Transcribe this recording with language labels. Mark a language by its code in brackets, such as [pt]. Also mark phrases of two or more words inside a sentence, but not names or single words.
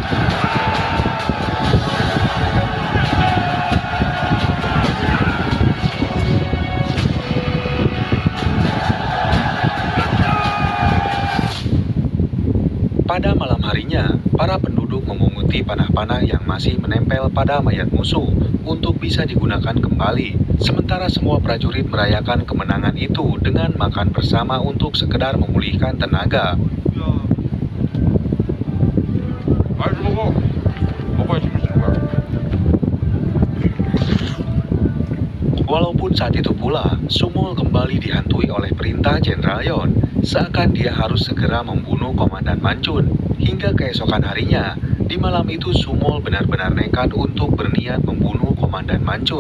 [id] Pada malam harinya, para penduduk memunguti panah-panah yang masih menempel pada mayat musuh untuk bisa digunakan kembali. Sementara semua prajurit merayakan kemenangan itu dengan makan bersama untuk sekedar memulihkan tenaga. [ko] 아이 먹어. 먹어야 재밌는 거야. [id] Walaupun saat itu pula, Sumul kembali dihantui oleh perintah Jenderal Yon, seakan dia harus segera membunuh Komandan Mancun. Hingga keesokan harinya, di malam itu Sumul benar-benar nekat untuk berniat membunuh Komandan Mancun.